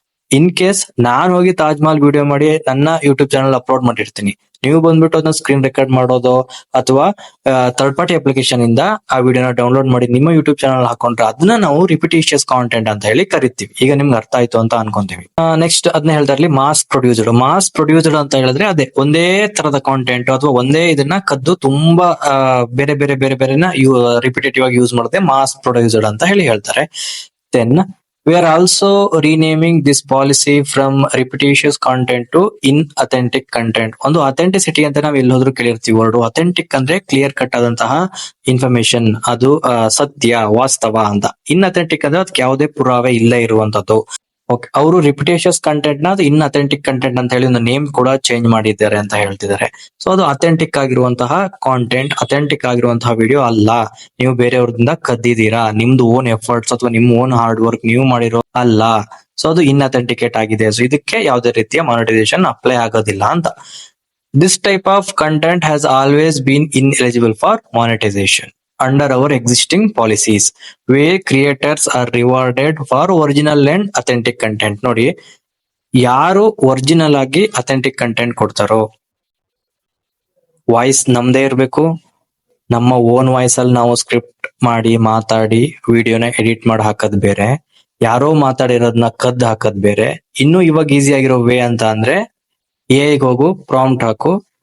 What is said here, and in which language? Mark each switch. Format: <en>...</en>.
<kn>In case ನಾನ್ ಹೋಗಿ Taj Mahal video ಮಾಡಿ ನನ್ನ ಯೂಟ್ಯೂಬ್ ಚಾನಲ್ ಅಪ್ಲೋಡ್ ಮಾಡಿರ್ತೀನಿ, ನೀವು ಬಂದ್ಬಿಟ್ಟು ಅದನ್ನ ಸ್ಕ್ರೀನ್ ರೆಕಾರ್ಡ್ ಮಾಡೋದು ಅಥವಾ ಥರ್ಡ್ ಪಾರ್ಟಿ ಅಪ್ಲಿಕೇಶನ್ ಇಂದ ಆ ವಿಡಿಯೋನ ಡೌನ್ಲೋಡ್ ಮಾಡಿ ನಿಮ್ಮ ಯೂಟ್ಯೂಬ್ ಚಾನಲ್ ಹಾಕೊಂಡ್ರೆ ಅದನ್ನ ನಾವು ರಿಪಿಟಿಷಿಯಸ್ ಕಾಂಟೆಂಟ್ ಅಂತ ಹೇಳಿ ಕರಿತೀವಿ. ಈಗ ನಿಮ್ಗೆ ಅರ್ಥ ಆಯ್ತು ಅಂತ ಅನ್ಕೊಂತೀವಿ. ನೆಕ್ಸ್ಟ್ ಅದನ್ನ ಹೇಳ್ತಾ ಇರ್ಲಿ, ಮಾಸ್ ಪ್ರೊಡ್ಯೂಸ್ಡ್ ಅಂತ ಹೇಳಿದ್ರೆ ಅದೇ ಒಂದೇ ತರದ ಕಾಂಟೆಂಟ್ ಅಥವಾ ಒಂದೇ ಇದನ್ನ ಕದ್ದು ತುಂಬಾ ಬೇರೆ ಬೇರೆ ಬೇರೆ ಬೇರೆನ ರಿಪಿಟೇಟಿವ್ ಆಗಿ ಯೂಸ್ ಮಾಡುತ್ತೆ, ಮಾಸ್ ಪ್ರೊಡ್ಯೂಸ್ಡ್ ಅಂತ ಹೇಳಿ ಹೇಳ್ತಾರೆ.</kn> <en>Then we are also renaming this policy from repetitious content to inauthentic content.</en> <kn>ಒಂದು ಅಥೆಂಟಿಸಿಟಿ ಅಂತ ನಾವು ಎಲ್ಲೋದ್ರೂ ಕೇಳಿರ್ತೀವಿ ವರ್ಡ್. ಅಥೆಂಟಿಕ್ ಅಂದ್ರೆ ಕ್ಲಿಯರ್ ಕಟ್ ಆದಂತಹ ಇನ್ಫಾರ್ಮೇಶನ್, ಅದು ಸತ್ಯ, ವಾಸ್ತವ ಅಂತ. ಇನ್ಅಥೆಂಟಿಕ್ ಅಂದ್ರೆ ಅದಕ್ಕೆ ಯಾವುದೇ ಪುರಾವೆ ಇಲ್ಲೇ ಇರುವಂತದ್ದು. ಓಕೆ, ಅವರು ರಿಪಿಟೇಷಿಯಸ್ ಕಂಟೆಂಟ್ ನ ಇನ್ಅಥೆಂಟಿಕ್ ಕಂಟೆಂಟ್ ಅಂತ ಹೇಳಿ ಒಂದು ನೇಮ್ ಕೂಡ ಚೇಂಜ್ ಮಾಡಿದ್ದಾರೆ ಅಂತ ಹೇಳ್ತಿದ್ದಾರೆ. ಸೊ ಅದು ಅಥೆಂಟಿಕ್ ಆಗಿರುವಂತಹ ಕಾಂಟೆಂಟ್, ಅಥೆಂಟಿಕ್ ಆಗಿರುವಂತಹ ವಿಡಿಯೋ ಅಲ್ಲ. ನೀವು ಬೇರೆಯವ್ರದಿಂದ ಕದ್ದಿದ್ದೀರಾ, ನಿಮ್ದು ಓನ್ ಎಫರ್ಟ್ಸ್ ಅಥವಾ ನಿಮ್ ಓನ್ ಹಾರ್ಡ್ ವರ್ಕ್ ನೀವು ಮಾಡಿರೋ ಅಲ್ಲ. ಸೊ ಅದು ಇನ್ಅಥೆಂಟಿಕೇಟ್ ಆಗಿದೆ. ಸೊ ಇದಕ್ಕೆ ಯಾವುದೇ ರೀತಿಯ ಮಾನಿಟೈಸೇಷನ್ ಅಪ್ಲೈ ಆಗೋದಿಲ್ಲ ಅಂತ.</kn> <en>This type of content has always been ineligible for monetisation under our existing policies, where creators are rewarded for original and authentic content.</en> <kn>ನೋಡಿ, ಯಾರು ಒರಿಜಿನಲ್ ಆಗಿ ಅಥೆಂಟಿಕ್ ಕಂಟೆಂಟ್ ಕೊಡ್ತಾರೋ, ವಾಯ್ಸ್ ನಮ್ದೇ ಇರ್ಬೇಕು, ನಮ್ಮ ಓನ್ ವಾಯ್ಸ್ ಅಲ್ಲಿ ನಾವು ಸ್ಕ್ರಿಪ್ಟ್ ಮಾಡಿ ಮಾತಾಡಿ ವಿಡಿಯೋನ ಎಡಿಟ್ ಮಾಡಿ ಹಾಕೋದ್ ಬೇರೆ, ಯಾರೋ ಮಾತಾಡಿರೋದನ್ನ ಕದ್ದು ಹಾಕೋದ್ ಬೇರೆ. ಇನ್ನು ಇವಾಗ ಈಸಿ ಆಗಿರೋ ವೇ ಅಂತ ಅಂದ್ರೆ, AI ಹೋಗು, ಪ್ರಾಂಪ್ಟ್ ಹಾಕು,</kn>